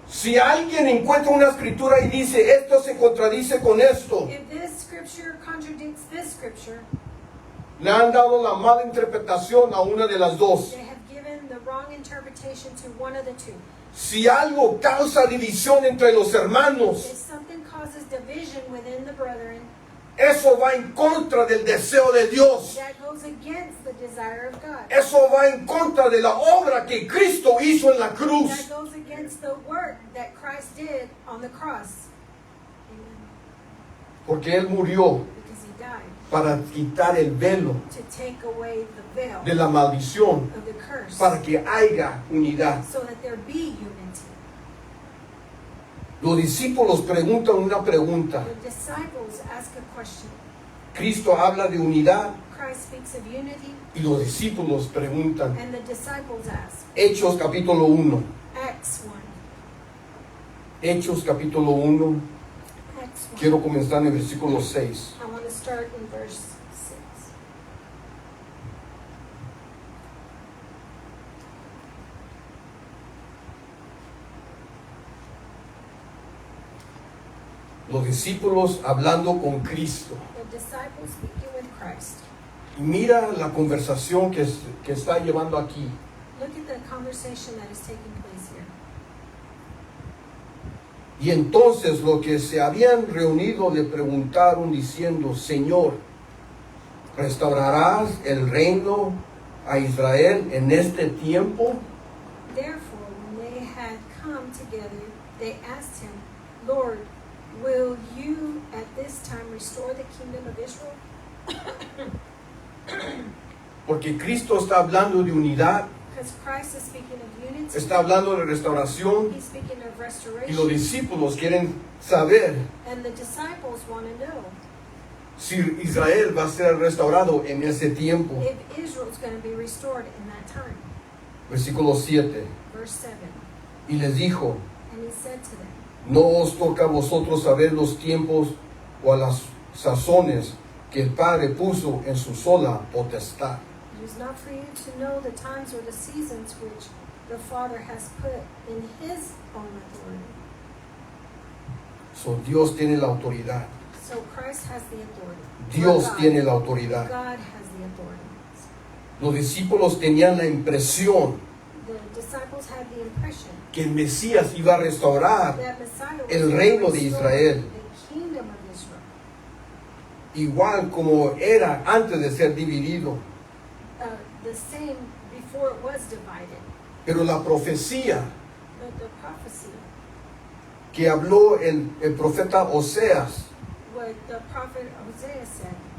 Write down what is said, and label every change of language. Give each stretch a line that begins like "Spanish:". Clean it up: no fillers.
Spanish: si alguien encuentra una escritura y dice esto se contradice con esto,
English: if this scripture contradicts this scripture,
Spanish: le han dado la mala interpretación a una de las dos.
English: they have given the the wrong interpretation to one of the two.
Spanish: Si algo causa división entre los
English: If
Spanish: hermanos,
English: something causes division within the brethren,
Spanish: eso va en contra del deseo de Dios.
English: that goes against the desire of God.
Spanish: Eso va en contra de la obra que Cristo hizo en la cruz.
English: That goes against the work that Christ did on the cross. Amen.
Spanish: Porque Él murió
English: Because he died
Spanish: para quitar el velo
English: to take away the veil
Spanish: de la maldición,
English: of the curse,
Spanish: para que haya unidad.
English: so that there be unity.
Spanish: Los discípulos preguntan una pregunta.
English: The disciples ask a question.
Spanish: Cristo habla de unidad
English: Christ speaks of unity,
Spanish: y los discípulos preguntan.
English: and the disciples ask.
Spanish: Hechos capítulo 1.
English: Acts 1.
Spanish: Hechos capítulo 1.
English: Acts 1.
Spanish: Quiero comenzar en el versículo 6.
English: I want to start in verse 6.
Spanish: Los discípulos hablando con Cristo.
English: The disciples speaking with Christ.
Spanish: Y mira la conversación que está llevando aquí.
English: Look at the conversation that is taking place here.
Spanish: Y entonces los que se habían reunido le preguntaron diciendo, Señor, ¿restaurarás el reino a Israel en este tiempo?
English: Therefore, when they had come together, they asked him, Lord, will you at this time restore the kingdom of Israel?
Spanish: Porque Cristo está hablando de unidad,
English: Because Christ is speaking of unity.
Spanish: está hablando de restauración
English: He's speaking of
Spanish: y los
English: restoration.
Spanish: discípulos quieren saber
English: And the disciples want to know
Spanish: si Israel va a ser restaurado en ese tiempo.
English: if Israel's going to be restored in that time.
Spanish: Versículo 7.
English: Verse 7.
Spanish: Y les dijo,
English: And he said to them,
Spanish: no os toca a vosotros saber los tiempos o a las sazones que el Padre puso en su sola potestad.
English: It is not for you to know the times or the seasons which the Father has put in his own authority.
Spanish: So, Dios tiene la autoridad.
English: So Christ has the authority.
Spanish: Dios
English: Or God.
Spanish: tiene la autoridad.
English: God has the authority.
Spanish: Los discípulos tenían la impresión
English: The disciples had the impression
Spanish: que el Mesías iba a restaurar
English: that Messiah was
Spanish: el
English: going to
Spanish: reino de
English: restore
Spanish: Israel.
English: the kingdom of Israel.
Spanish: igual como era antes de ser dividido.
English: The same before it was divided.
Spanish: Pero la profecía
English: But the prophecy,
Spanish: que habló el profeta Oseas
English: what the prophet Hosea said,